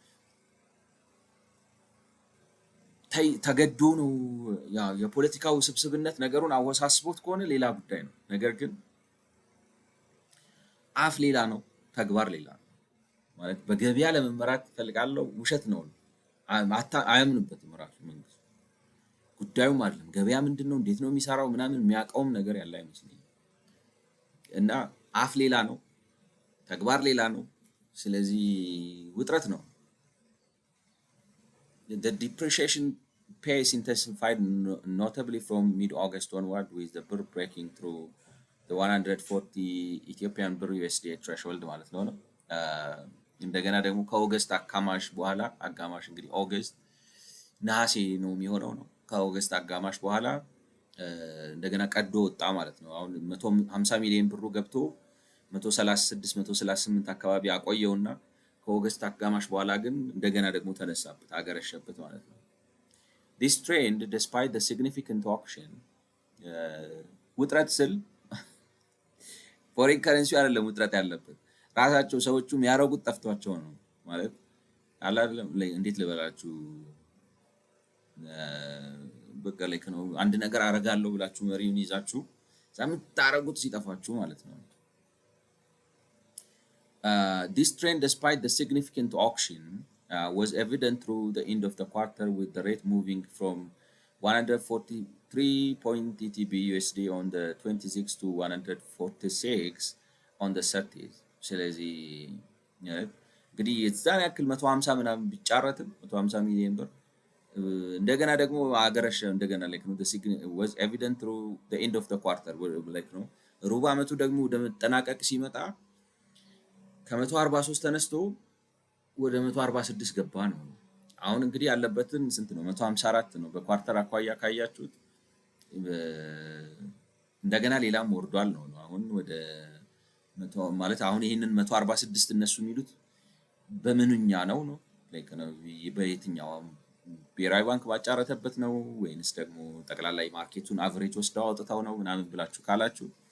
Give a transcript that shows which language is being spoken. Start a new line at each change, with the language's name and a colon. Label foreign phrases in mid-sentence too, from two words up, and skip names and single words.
Amharic: ተገዶ ነው የፖለቲካው ስብስብነት ነገሩን አወሳስቦት ከሆነ ሌላ ጉዳይ ነው። ነገር ግን አፍ ሌላ ነው፣ ተግባር ሌላ ነው። ማለት በገበያ ለመመራት እፈልጋለሁ ውሸት ነው። አያምንበትም ራሱ መንግስት ጉዳዩም አይደለም። ገበያ ምንድን ነው እንዴት ነው የሚሰራው ምናምን የሚያውቀውም ነገር ያለ አይመስለኝም። እና አፍ ሌላ ነው፣ ተግባር ሌላ ነው። ስለዚህ ውጥረት ነው።
English: The depreciation pace intensified notably from mid-August onward, with the birr breaking through the 140 Ethiopian birr USD threshold ማለት
Amharic: ነው። እንደገና ደግሞ ከኦገስት አጋማሽ በኋላ አጋማሽ እንግዲህ ኦገስት ነሐሴ ነው የሚሆነው ነው። ከኦገስት አጋማሽ በኋላ እንደገና ቀዶ ወጣ ማለት ነው። አሁን 150 ሚሊዮን ብሩ ገብቶ 136 138 አካባቢ አቆየውና ከኦገስት አጋማሽ በኋላ ግን እንደገና ደግሞ ተነሳበት አገረሸበት ማለት ነው።
English: This trend, despite the significant auction,
Amharic: ውጥረት ስል
English: foreign currency
Amharic: አይደለም ውጥረት ያለበት ራሳቸው ሰዎቹ የሚያረጉት ጠፍቷቸው ነው ማለት አይደለም። እንዴት ልበላችሁ በቃ ላይክ ነው አንድ ነገር አረጋለሁ ብላችሁ መሪውን ይዛችሁ ሳምታረጉት ሲጠፋችሁ ማለት ነው።
English: This trend, despite the significant auction, was evident through the end of the quarter, with the rate moving from 143 TTB USD on the 26th to 146 on the 30th.
Amharic: ስለዚህ እንግዲህ የዛን ያክል 150 ምናምን ቢጫረትም 150 ሚሊዮን ብር እንደገና ደግሞ አገረሸ እንደገና like ነው
English: was evident through the end of the quarter
Amharic: like ነው ሩብ ዓመቱ ደግሞ ወደ መጠናቀቅ ሲመጣ ከ143 ተነስቶ ወደ 146 ገባ ነው። አሁን እንግዲህ ያለበትን ስንት ነው 154 ነው በኳርተር አኳያ ካያችሁት እንደገና ሌላም ወርዷል ነው። አሁን ወደ ማለት አሁን ይሄንን 146 እነሱ የሚሉት በምንኛ ነው ላይክ ነው በየትኛው ብሔራዊ ባንክ ባጫረተበት ነው ወይንስ ደግሞ ጠቅላላ ማርኬቱን አቨሬጅ ወስደው አውጥተው ነው ምናምን ብላችሁ ካላችሁ